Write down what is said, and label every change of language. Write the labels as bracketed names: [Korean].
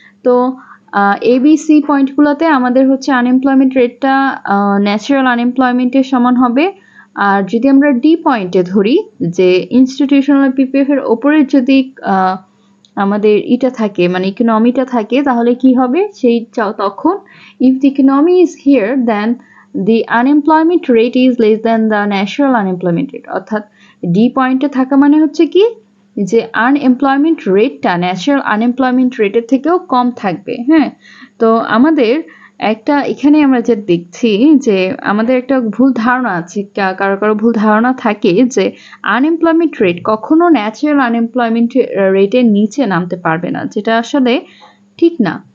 [Bangla] তো এবিসি পয়েন্টগুলোতে আমাদের হচ্ছে আনএমপ্লয়মেন্ট রেটটা ন্যাচারাল আনএমপ্লয়মেন্টের সমান হবে। আর যদি আমরা ডি পয়েন্টে ধরি যে ইনস্টিটিউশনাল পিপিএফ এর ওপরে যদি আমাদের এটা থাকে, মানে ইকোনমিটা থাকে, তাহলে কি হবে? সেই তখন [English] If the economy is here then the unemployment rate is less than the natural unemployment rate। [Bangla] অর্থাৎ ডি পয়েন্টে থাকা মানে হচ্ছে কি যে আনএমপ্লয়মেন্ট রেটটা ন্যাচারাল আনএমপ্লয়মেন্ট রেটের থেকেও কম থাকবে। হ্যাঁ, তো আমাদের একটা এখানে আমরা যে দেখছি যে আমাদের একটা ভুল ধারণা আছে, কারো ভুল ধারণা থাকে যে আনএমপ্লয়মেন্ট রেট কখনো ন্যাচারাল আনএমপ্লয়মেন্ট রেটের নিচে নামতে পারবে না, যেটা আসলে ঠিক না।